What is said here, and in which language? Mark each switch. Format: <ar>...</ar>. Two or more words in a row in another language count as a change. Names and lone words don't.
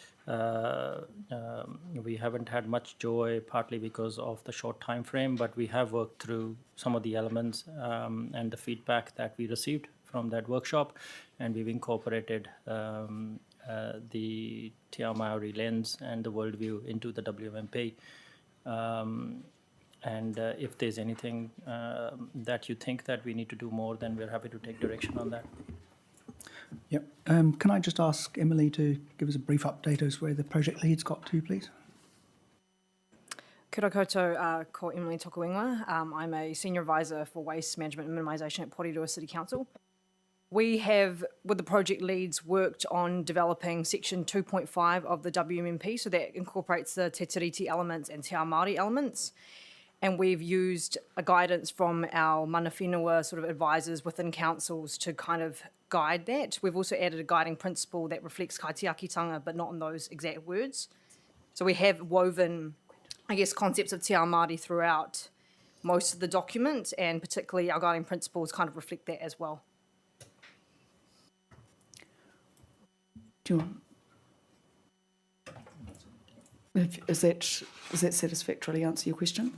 <en>We haven't had much joy, partly because of the short time frame, but we have worked through some of the elements and the feedback that we received from that workshop, and we've incorporated the</en> <mi>Te Ao Māori</mi> <en>lens and the worldview into the WMP. And if there's anything that you think that we need to do more, then we're happy to take direction on that. Yep. Can I just ask Emily to give us a brief update as where the project lead's got to, please?</en> <mi>Kia ora koutou, ko Emily Tokuingwa.</mi> <en>I'm a Senior Advisor for Waste Management and Minimisation at Porirua City Council. We have, with the project leads, worked on developing section 2.5 of the WMP, so that incorporates the Te Tiriti elements and</en> <mi>Te Ao Māori</mi> <en>elements. and we've used a guidance from our</en> <mi>mana whenua</mi> <en>sort of advisors within councils to kind of guide that. We've also added a guiding principle that reflects kaitiakitanga, but not in those exact words. So we have woven, I guess, concepts of</en> <mi>te ao Māori</mi> <en>throughout most of the document, and particularly our guiding principles kind of reflect that as well. Do you want? Is that satisfactorily answer your question?</en>